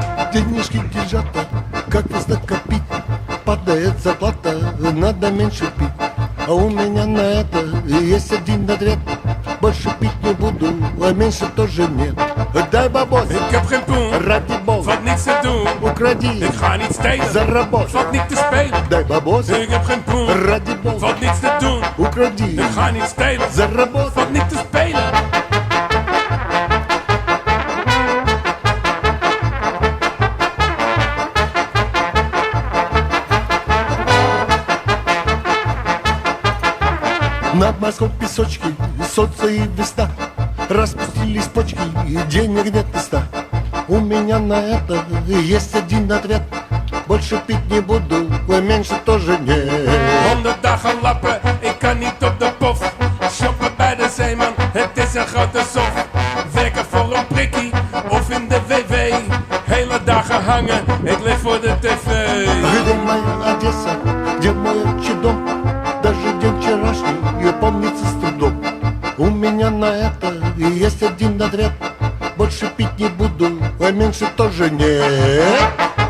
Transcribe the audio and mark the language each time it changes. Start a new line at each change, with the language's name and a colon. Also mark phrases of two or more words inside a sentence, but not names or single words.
Russian: Денежки держата, как вас накопить? Падает зарплата, надо меньше пить. А у меня на это есть один ответ: больше пить не буду, а меньше тоже нет. Дай бабос,
Dutch: Ik heb geen poen,
Russian: ради бога,
Dutch: valt niks te doen.
Russian: укради,
Dutch: Ik ga niet stelen,
Russian: заработай.
Dutch: valt niet te spelen.
Russian: Дай бабос,
Dutch: Ik heb geen poen,
Russian: ради бога,
Dutch: valt niks te doen.
Russian: укради,
Dutch: Ik ga niet stelen,
Russian: заработай.
Dutch: valt niet te spelen.
Russian: На морском песочке солнце и весна, распустились почки, и денег нет места. У меня на это есть один ответ: больше пить не буду, а меньше тоже нет.
Dutch: 100 dagen lappen, ik kan niet op de pof. Shoppen bij de zeeman, het is een grote sof. Werken voor een prikkie, of in de WW. Hele dagen hangen, ik leef voor de tv.
Russian: Где моя Одесса, где мой отчий дом? Даже день вчерашний помнится с трудом. У меня на это есть один ответ: больше пить не буду, а меньше тоже нет.